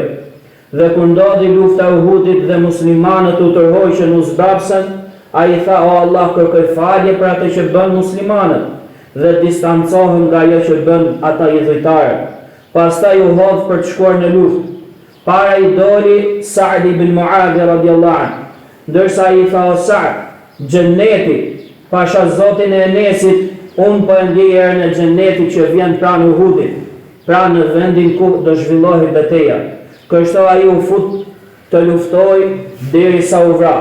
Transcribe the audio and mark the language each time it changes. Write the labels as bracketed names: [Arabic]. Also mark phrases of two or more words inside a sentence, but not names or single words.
[Albanian] Dhe kur ndodhi lufta e Uhudit dhe muslimanët u tërhoqën u zbrapsën, ai tha: o Allah, kërkoj falje për atë që bën muslimanët dhe distancohem nga ajo që bën ata idhujtarët. Pastaj u hodh për të shkuar në luftë. Para i doli Sa'd ibn Mu'adh [Arabic] رضي الله عنه, [Albanian] ndërsa ai tha: o Sa'd, xheneti, pasha Zotin e Enesit, unë po e ndjej erën e xhenetit që vjen pranë Uhudit, pranë në vendin ku do zhvillohet betejë. Kështu ai u fut të luftoj derisa u vra.